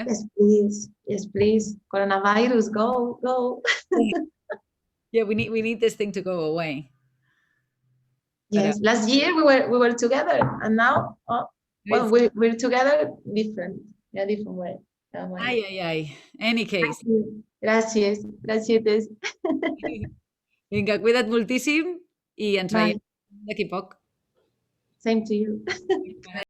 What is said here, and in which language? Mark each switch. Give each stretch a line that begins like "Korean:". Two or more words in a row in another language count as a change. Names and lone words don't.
English: Yes, please. Yes, please. Coronavirus, go. Yeah, we need this thing to go away. Yes. Last year we were together, and now, well, we're together different. Yeah, different way. Ay. Any case.
Catalan: Gràcies. Gràcies. Vinga, cuida't moltíssim i ens veiem d'aquí poc.
English: Same to you.